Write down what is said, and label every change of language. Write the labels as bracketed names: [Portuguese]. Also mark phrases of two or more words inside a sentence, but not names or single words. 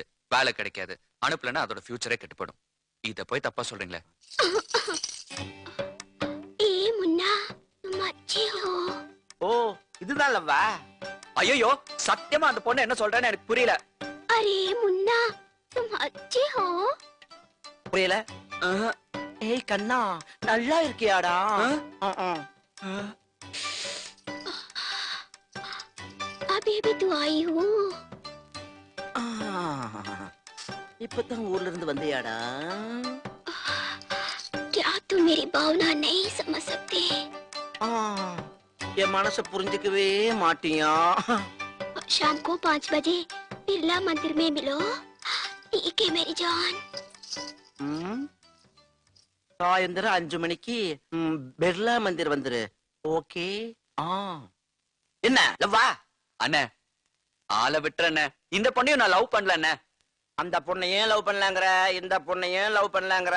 [Tamil] வேலை கிடைக்காது, அனுப்பலன்னா அதோட ஃபியூச்சரே கெட்டு போயிடும். இத போய் தப்பா சொல்றீங்களே. ஓ, இதுதான் லவ்வா? ஐயோ, சத்தியமா அந்த பொண்ணு என்ன சொல்றேன்னு எனக்கு புரியல. [Hindi] அரே முன்னா, तुम अच्छे हो? [Tamil] புரியல? ஏய் கண்ணா, நல்லா இருக்கியாடா? [Hindi] अभी अभी तो आई हूँ. [Tamil] இப்பதான் ஊர்ல இருந்து வந்தியாடா? [Hindi] क्या तुम मेरी भावना नहीं समझ सकते? [Tamil] என் மனச புரிஞ்சுக்கவே மாட்டியா? [Hindi] शाम को 5 बजे बिरला मंदिर में मिलो. ठीक है मेरी जान. [Tamil] சாயந்தரம் 5 மணிக்கு பிர்லா மந்திர் வந்துரு. ஓகே. என்ன லவ்வா? அண்ணே, ஆளை விட்டுறண்ணே. இந்த பொண்ணையும் நான் லவ் பண்ணல அண்ணே. அந்த பொண்ணை ஏன் லவ் பண்ணலாங்கிற, இந்த பொண்ணை ஏன் லவ் பண்ணலாங்கிற?